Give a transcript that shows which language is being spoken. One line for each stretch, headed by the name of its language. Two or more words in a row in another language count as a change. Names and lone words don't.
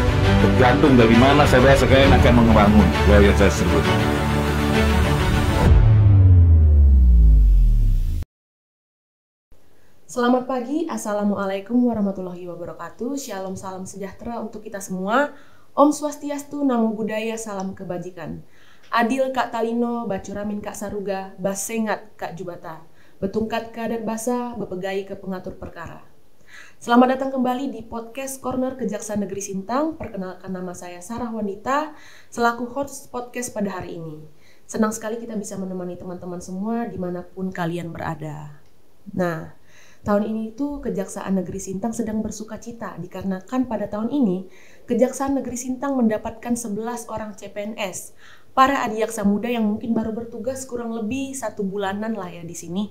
Indonesian: Tergantung dari mana saudara sekalian akan membangun loyalitas tersebut. Selamat pagi,
Arabic: السلام عليكم ورحمة الله وبركاته.
Indonesian: Shalom, salam sejahtera untuk kita semua.
Balinese: Om Swastiastu,
Pali: Namo Buddhaya,
Indonesian: salam kebajikan.
Kendayan: Adil Kak Talino, Bacuramin Kak Saruga, Basengat Kak Jubata, Betungkat Kadat Basa, Bepegai ke Pengatur Perkara.
Indonesian: Selamat datang kembali di podcast Corner Kejaksaan Negeri Sintang. Perkenalkan, nama saya Sarah Wanita, selaku host podcast pada hari ini. Senang sekali kita bisa menemani teman-teman semua dimanapun kalian berada. Nah, tahun ini itu Kejaksaan Negeri Sintang sedang bersuka cita dikarenakan pada tahun ini Kejaksaan Negeri Sintang mendapatkan 11 orang CPNS, para adiaksa muda yang mungkin baru bertugas kurang lebih 1 bulanan lah ya di sini.